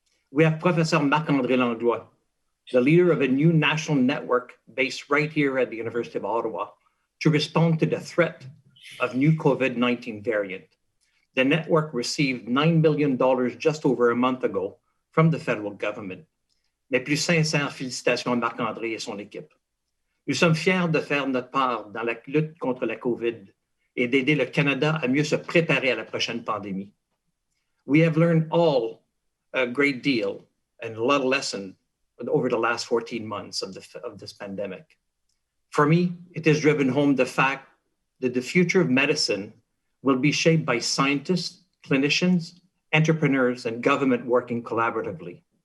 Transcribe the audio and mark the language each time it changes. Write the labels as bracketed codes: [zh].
[en] We have Professor Marc-André Langlois, the leader of a new national network based right here at the University of Ottawa to respond to the threat of new COVID-19 variant. The network received $9 million just over a month ago from the federal government. [fr] Mes plus sincères félicitations à Marc-André et son équipe. Nous sommes fiers de faire notre part dans la lutte contre la COVID et d'aider le Canada à mieux se préparer à la prochaine pandémie. [en] We have learned all a great deal and a lot of lessons over the last 14 months of this pandemic. For me, it has driven home the fact that the future of medicine will be shaped by scientists, clinicians, entrepreneurs, and government working collaboratively.